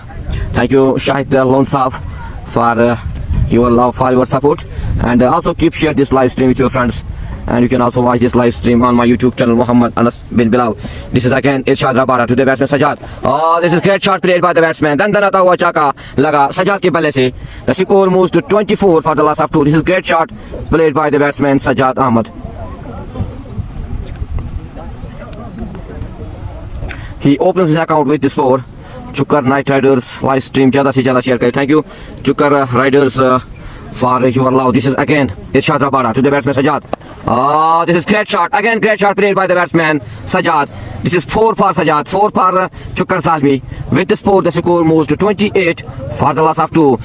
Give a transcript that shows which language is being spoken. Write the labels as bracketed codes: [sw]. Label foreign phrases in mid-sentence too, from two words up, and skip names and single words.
[en] Thank you Shahid Loan Saab for your love, for your support, and also keep share this live stream with your friends. And you can also watch this live stream on my YouTube channel Muhammad Anas bin Bilal. This is again Irshad Rabada to the batsman Sajad. Oh, this is great shot played by the batsman. [ur] دندناتا ہوا چھکا لگا ساجد کے بلے سے. [en] The score moves to 24 for the loss of 2. This is great shot played by the batsman Sajad Ahmad. He opens his account with this score. [ur] Chukar Knight Riders [en] live stream [ur] زیادہ سے زیادہ share کریں. [en] Thank you Chukar Riders for your love. This is again Irshad Rabada to the batsman Sajad. Oh, this is great shot. Again great shot played by the batsman Sajad. This is 4 for Sajad, 4 for Chukar Zalmi. With this score, the score moves to 28 for the loss of 2.